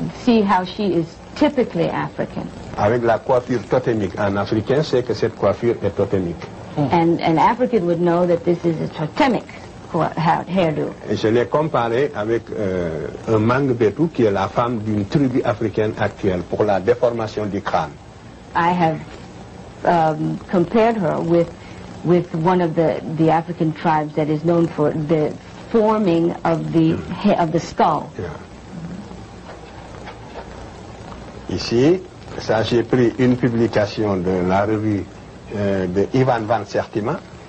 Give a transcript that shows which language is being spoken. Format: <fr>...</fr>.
<en>See how she is typically African.</en> <fr>Avec la coiffure totémique. Un Africain sait que cette coiffure est totémique.</fr> <en>And an African would know that this is a totemic hairdo.</en> <fr>Et je l'ai comparé avec un Mangbetu qui est la femme d'une tribu africaine actuelle pour la déformation du crâne.</fr> <en>I have compared her with one of the African tribes that is known for the forming of the skull. Yeah.</en> <fr>Ici, ça j'ai pris une publication de la revue de Ivan van Sertima.</fr>